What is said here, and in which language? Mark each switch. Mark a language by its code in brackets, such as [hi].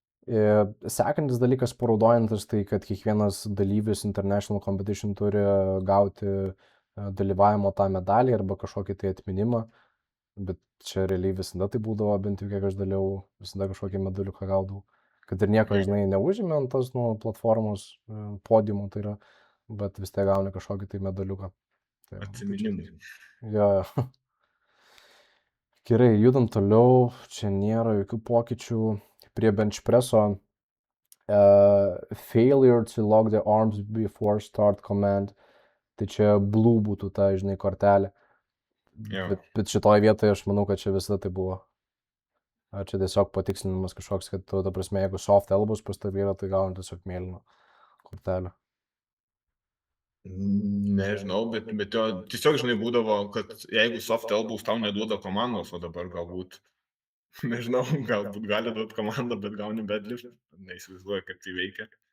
[lt] Sekantis dalykas paraudojantis, tai kad kiekvienas dalyvis International Competition turi gauti dalyvavimo tą medalį arba kažkokį tai atminimą, bet čia realiai visada tai būdavo, bent jau kiek aš dalyvau, visada kažkokį medaliuką gaudavau. Kad ir nieko, žinai, neužėmė ant tos platformos podiumų, tai yra, bet vis tiek gauni kažkokį tai medaliuką. Tai, Atsiminimai. jo. Gerai, judam toliau, čia nėra jokių pokyčių. [en] Prie bench presso failure to lock the arms before start command. [lt] Tai čia blue būtų ta, žinai, kortelė. Jo. Bet šitoje vietoje aš manau, kad čia visada tai buvo. Ar čia tiesiog patikslinimas kažkoks, kad tu, ta prasme, jeigu soft elbows pas tavį yra, tai gauni tiesiog mėlyną kortelę. Nežinau, bet jo, tiesiog, žinai, būdavo, kad jeigu soft elbows tau neduoda komandos, o dabar galbūt, nežinau, galbūt gali duoti komandą, bet gauni bedlift, neįsivaizduoju, kaip tai veikia.